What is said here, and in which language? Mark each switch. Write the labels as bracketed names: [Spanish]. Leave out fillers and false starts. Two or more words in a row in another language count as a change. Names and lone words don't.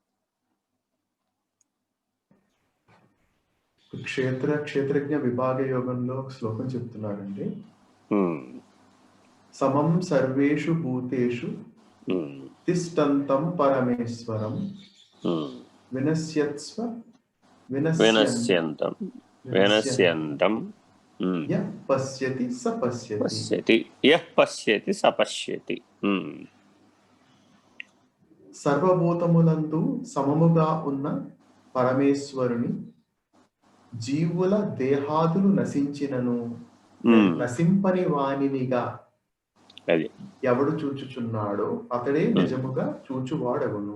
[Telugu] క్షేత్రజ్ఞ విభాగ యోగంలో ఒక శ్లోకం చెప్తున్నారండి. [Sanskrit] సమం సర్వేషు భూతేషు తిష్టంతం పరమేశ్వరం వినశ్యంతం యః పశ్యతి స పశ్యతి, యః పశ్యతి స పశ్యతి. [Telugu] సర్వభూతములందు సమముగా ఉన్న పరమేశ్వరుని జీవుల దేహాదులు నశించినను నశింపని వానినిగా అది ఎవడు చూచుచున్నాడో అతడే నిజముగా చూచువాడవును.